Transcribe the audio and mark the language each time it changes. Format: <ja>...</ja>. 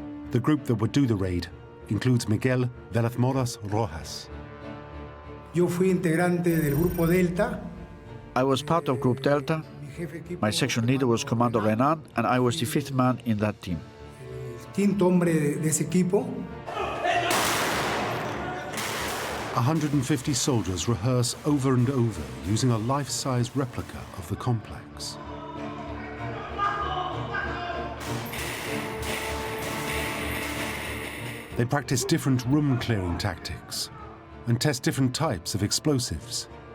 <en>The group that would do the raid includes Miguel Velez Moras Rojas.</en> <es>Yo fui integrante del Grupo Delta.</es> <en>I was part of Group Delta. My section leader was Commander Renan, and I was the 5th man in that team.</en> <es>Quinto hombre de ese equipo.</es> <en>150 soldiers rehearse over and over using a life-size replica of the complex. They practice different room-clearing tactics and test different types of explosives.</en>